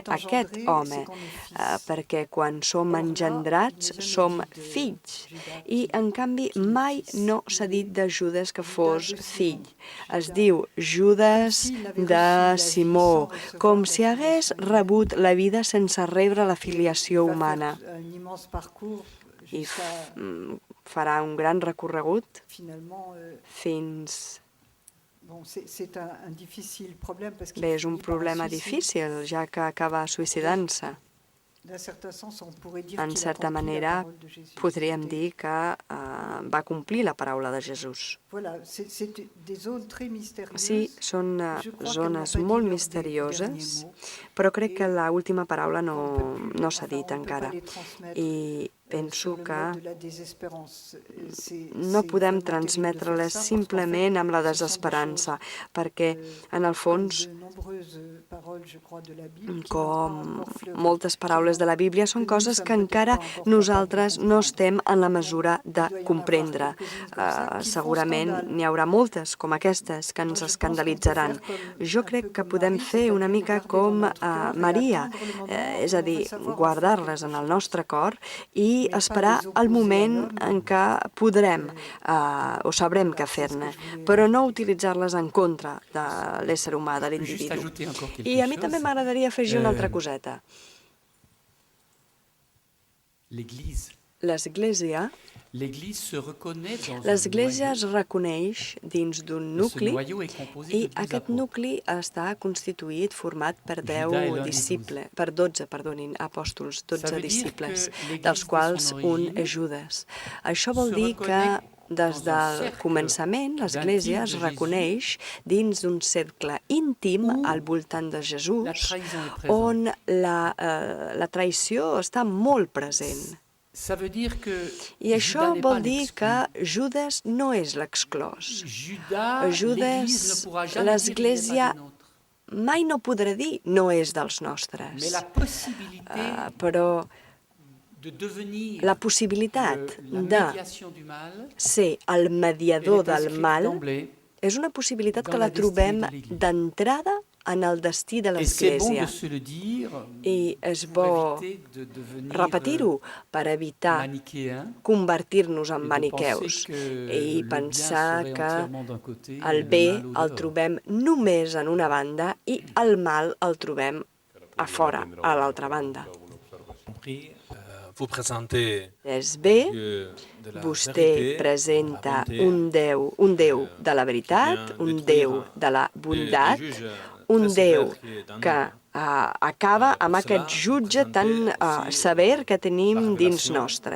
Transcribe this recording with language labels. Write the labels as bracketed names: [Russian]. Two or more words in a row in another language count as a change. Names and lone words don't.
[French] Quand on est [Catalan] aquest [French] engendré, [Catalan] home, [French] c'est qu'on est fils. [Catalan] perquè quan som [French] Or là, [Catalan] engendrats [French] il n'est jamais [Catalan] som [French] dit de [Catalan] fills. [French] Judas [Catalan] I en canvi [French] qu'il est [Catalan] mai [French] fils. [Catalan] no s'ha [French] Il [Catalan] dit [French] est [Catalan] de Judas que [French] Judas [Catalan] fos [French] de [Catalan] fill. [French] Simon. [Catalan] Es [French] Judas. [Catalan] diu Judas [French] s'il avait reçu [Catalan] de [French] la vie [Catalan] Simó, [French] sans recevoir [Catalan] com [French] la [Catalan] si hagués [French] filiation humaine. [Catalan] rebut la vida sense rebre la filiació [French] Il va [Catalan] humana. [French] faire un immense parcours [Catalan] I [French] jusqu'à [Catalan] farà un gran recorregut [French] finalement. [Catalan] fins... [French] Bon, c'est un difficile problème parce qu'il [Catalan] Bé, és un [French] finit par un [Catalan] problema [French] suicide. [Catalan] difícil, ja que acaba suïcidant-se. [French] D'un certain sens, on pourrait dire [Catalan] En [French] qu'il a [Catalan] certa [French] accompli la [Catalan] manera, [French] parole de Jésus. [Catalan] podríem [French] C'était- [Catalan] dir que va complir la paraula de Jesús. [French] Voilà, c'est des zones très mystérieuses. [Catalan] Sí, són [French] Je crois qu'elles [Catalan] zones [French] n'ont pas dit [Catalan] molt [French] leur [Catalan] misterioses, [French] dernier mot. [Catalan] però crec que l'última paraula no s'ha [French] Enfin, [Catalan] dit [French] on ne peut pas [Catalan] encara. [French] les transmettre, [Catalan] I penso [French] sur le [Catalan] que [French] mode de la désespérance. [Catalan] no [French] C'est [Catalan] podem [French] vraiment terrible de faire [Catalan] transmetre-les [French] ça, parce qu'en [Catalan] simplement [French] fait, [Catalan] amb la [French] ce sont des [Catalan] desesperança, [French] choses, [Catalan] perquè en el fons, [French] comme de nombreuses paroles, je crois, de la Bible, qui n'ont pas [Catalan] com [French] encore fleuri, [Catalan] moltes paraules de la Bíblia, són [French] que nous [Catalan] coses [French] sommes [Catalan] que [French] peut-être [Catalan] encara [French] pas encore [Catalan] nosaltres [French] capables de [Catalan] no [French] comprendre. [Catalan] estem en la mesura de [French] Il doit y en avoir [Catalan] comprendre. [French] quelques-unes comme ça qui font [Catalan] Segurament [French] scandale. [Catalan] n'hi haurà moltes com aquestes que ens [French] Moi, je pense [Catalan] escandalitzaran. [French] qu'on peut faire comme- [Catalan] Jo [French] un [Catalan] crec [French] peu [Catalan] que [French] comme [Catalan] podem [French] Marie, [Catalan] fer una [French] c'est-à-dire [Catalan] mica [French] le garder dans [Catalan] com [French] notre cœur et [Catalan] Maria, [French] attendre le moment [Catalan] és [French] où [Catalan] a [French] on va [Catalan] dir, [French] savoir en [Catalan] guardar-les [French] faire [Catalan] en [French] quelque [Catalan] el [French] chose. [Catalan] nostre cor i [French] Mais pas [Catalan] esperar [French] les [Catalan] el [French] opposer [Catalan] moment [French] à l'homme. [Catalan] en què podrem o sabrem què fer-ne, però no utilitzar-les en contra de l'ésser humà, de [French] Je peux juste [Catalan] l'individu. [French] ajouter encore quelque [Catalan] I a mi [French] chose. [Catalan] també m'agradaria afegir una altra coseta. [French] L'Église. [Catalan] L'Església [French] L'Église se reconnaît dans un [Catalan] L'església es [French] noyau. [Catalan] reconeix dins d'un [French] Et ce [Catalan] nucli [French] noyau est composé [Catalan] i [French] de 12 [Catalan] aquest [French] apôtres. [Catalan] nucli està constituït, format per [French] Judas est l'un des [Catalan] 12 apòstols, [French] Ça [Catalan] 12 [French] veut dire [Catalan] disciples, [French] que l'Église, [Catalan] dels [French] de [Catalan] quals [French] son [Catalan] un [French] origine, [Catalan] és Judas. Això vol [French] se [Catalan] dir que [French] reconnaît [Catalan] des [French] dans un [Catalan] del [French] cercle [Catalan] començament l'Església es [French] d'intime de [Catalan] reconeix dins d'un cercle íntim [French] où [Catalan] al voltant de [French] la [Catalan] Jesús, [French] trahison est présente. [Catalan] on la traïció està molt present. [French] Ça veut dire que [Catalan] I [French] Judas [Catalan] això [French] n'est [Catalan] vol [French] pas [Catalan] dir [French] l'exclu. [Catalan] que Judas no és l'exclòs. [French] Judas, l'Église ne pourra jamais dire il n'est [Catalan] l'Església [French] pas des nôtres. [Catalan] mai no podrà dir no és dels nostres. [French] Mais la possibilité [Catalan] Però [French] de devenir [Catalan] la possibilitat [French] la [Catalan] de [French] médiation du mal, [Catalan] ser el [French] elle est [Catalan] mediador del [French] inscrite [Catalan] mal [French] d'emblée. [Catalan] és una possibilitat [French] dans [Catalan] que [French] la [Catalan] la trobem [French] destinée de l'Église. [Catalan] d'entrada en el destí de [French] Et c'est bon [Catalan] l'Església. [French] de se le dire [Catalan] I és [French] pour [Catalan] bo [French] éviter de devenir [Catalan] repetir-ho per evitar [French] manichéen [Catalan] convertir-nos en [French] et de [Catalan] maniqueus [French] penser que [Catalan] i [French] le bien [Catalan] pensar [French] serait [Catalan] que [French] entièrement d'un côté et [Catalan] el [French] le [Catalan] bé [French] mal au [Catalan] el [French] dehors. [Catalan] trobem només en una banda i el mal el trobem a fora, a l'altra banda. [French] Vous présentez [Catalan] És bé, [French] Dieu de la [Catalan] vostè [French] vérité, [Catalan] presenta [French] la bonté, [Catalan] un Déu de la veritat, un Déu de la bondat, un Déu que acaba amb aquest jutge tan sever que tenim dins nostre.